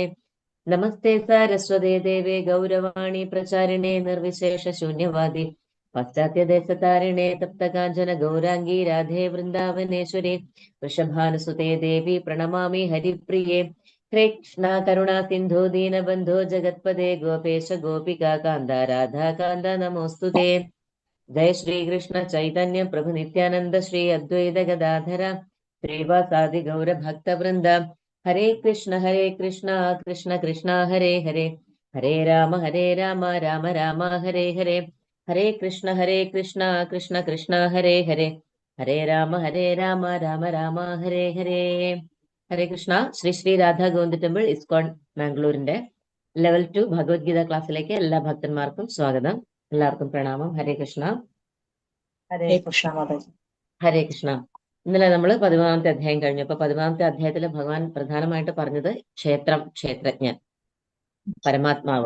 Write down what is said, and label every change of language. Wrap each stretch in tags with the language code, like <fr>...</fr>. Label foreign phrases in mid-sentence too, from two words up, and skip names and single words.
<sa>നമസ്തേ സാരസ്വതേ ദേവേ ഗൗരവാണി പ്രചാരിണേ നിർവിശേഷ ശൂന്യവാദി പാശ്ചാത്യദേശതാരിണേ തപ്തകാഞ്ചന ഗൗരാംഗീ രാധേ വൃന്ദാവനേശ്വരി വൃഷഭാനുസുതേ ദേവി പ്രണമാമി ഹരിപ്രിയേ. ഹരേ കൃഷ്ണ കരുണാ സിന്ധു ദീനബന്ധോ ജഗത്പദേ ഗോപേശ ഗോപികാ കാന്ത രാധാകാന്ത നമോസ്തുതേ. जय श्री कृष्ण चैतन्य प्रभु नित्यानंद श्री अद्वैत गदाधर श्रीवासादि गौर भक्त वृंद. हरे कृष्ण कृष्ण कृष्ण हरे हरे हरे राम राम राम हरे हरे. हरे कृष्ण कृष्ण कृष्ण हरे हरे हरे राम राम राम हरे हरे. ഹരേ കൃഷ്ണ.</sa> <ml>ശ്രീ ശ്രീ രാധാ ഗോവിന്ദ് ടെമ്പിൾ ഇസ്കോൺ മാംഗ്ലൂരിന്റെ ലെവൽ 2 ഭഗവത്ഗീത ക്ലാസ്സിലേക്ക് എല്ലാ ഭക്തന്മാർക്കും സ്വാഗതം. എല്ലാവർക്കും പ്രണാമം.</ml> <sa>ഹരേ കൃഷ്ണ. ഹരേ കൃഷ്ണ മാതാജി. ഹരേ കൃഷ്ണ.</sa> <ml>ഇന്നലെ നമ്മൾ 13ാമത്തെ അധ്യായം കഴിഞ്ഞു. അപ്പൊ 13ാമത്തെ അധ്യായത്തിൽ ഭഗവാൻ പ്രധാനമായിട്ട് പറഞ്ഞത് ക്ഷേത്രജ്ഞൻ, പരമാത്മാവ്.</ml>